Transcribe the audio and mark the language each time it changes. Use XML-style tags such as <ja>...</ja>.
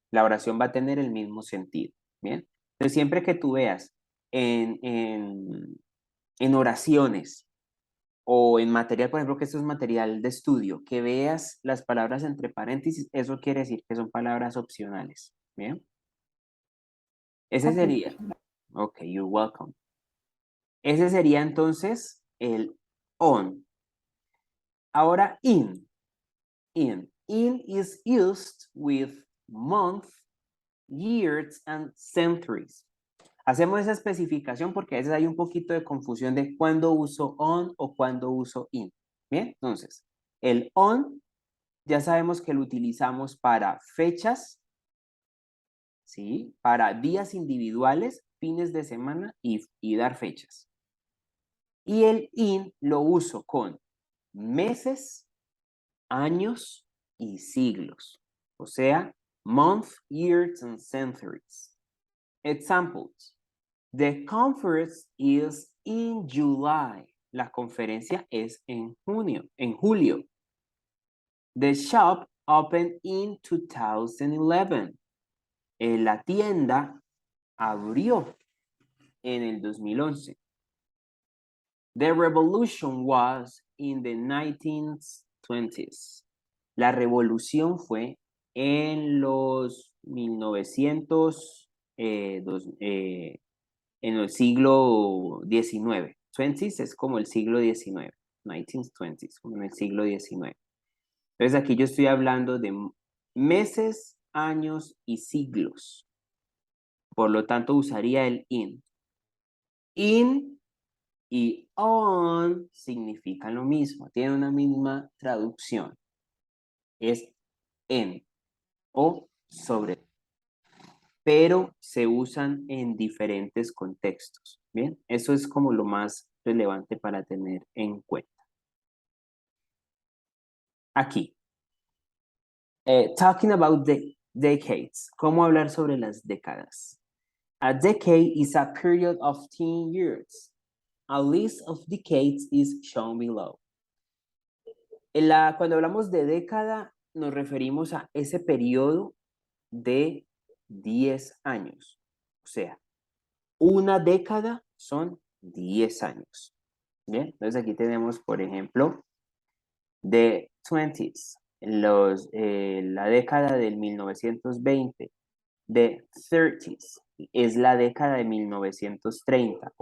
<es>La oración va a tener el mismo sentido, ¿bien? Entonces siempre que tú veas en oraciones o en material, por ejemplo, que esto es material de estudio, que veas las palabras entre paréntesis, eso quiere decir que son palabras opcionales, ¿bien? Ese Ok, sería,</es> <en>ok, you're welcome.</en> <es>Ese sería entonces el on. Ahora in.</es> <en>In is used with month, years, and centuries.</en> <es>Hacemos esa especificación porque a veces hay un poquito de confusión de cuándo uso on o cuándo uso in. Bien, entonces, el on ya sabemos que lo utilizamos para fechas, ¿sí? Para días individuales, fines de semana y dar fechas. Y el in lo uso con meses, años y siglos. O sea,</es> <en>month, years, and centuries. Examples. The conference is in July.</en> <es>La conferencia es en junio, en julio.</es> <en>The shop opened in 2011.</en> <es>La tienda abrió en el 2011.</es> <en>The revolution was in the 1920s.</en> <es>La revolución fue en los 1900, en el siglo XIX. 20s es como el siglo XIX. 1920s, como en el siglo XIX. Entonces aquí yo estoy hablando de meses, años y siglos. Por lo tanto, usaría el in. In y on significan lo mismo, tienen una misma traducción. Es en o sobre, pero se usan en diferentes contextos. Bien, eso es como lo más relevante para tener en cuenta. Aquí,</es> <en>talking about the decades,</en> <es>¿cómo hablar sobre las décadas?</es> <en>A decade is a period of 10 years. A list of decades is shown below.</en> <es>Cuando hablamos de década, nos referimos a ese periodo de 10 años. O sea, una década son 10 años. Bien, entonces aquí tenemos, por ejemplo, the 20s, la década del 1920, the 30s, es la década de 1930.</es>